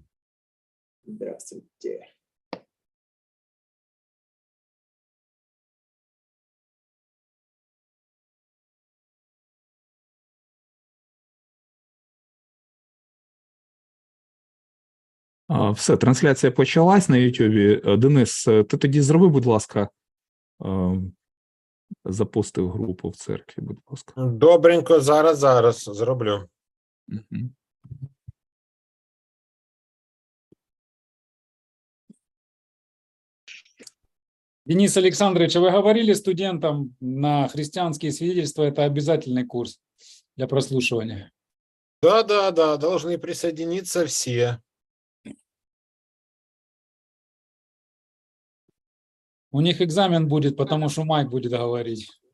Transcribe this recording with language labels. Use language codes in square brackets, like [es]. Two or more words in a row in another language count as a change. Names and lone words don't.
[ru] Здравствуйте. Все, [uk] трансляція почалась на Ютубі. Денис, ти тоді зроби, будь ласка, запустив групу в церкві, будь ласка. Добренько, зараз зроблю. Угу. [ru] Денис Александрович, а вы говорили студентам на христианские свидетельства, это обязательный курс для прослушивания? Да, должны присоединиться все. У них экзамен будет, потому что Майк будет говорить.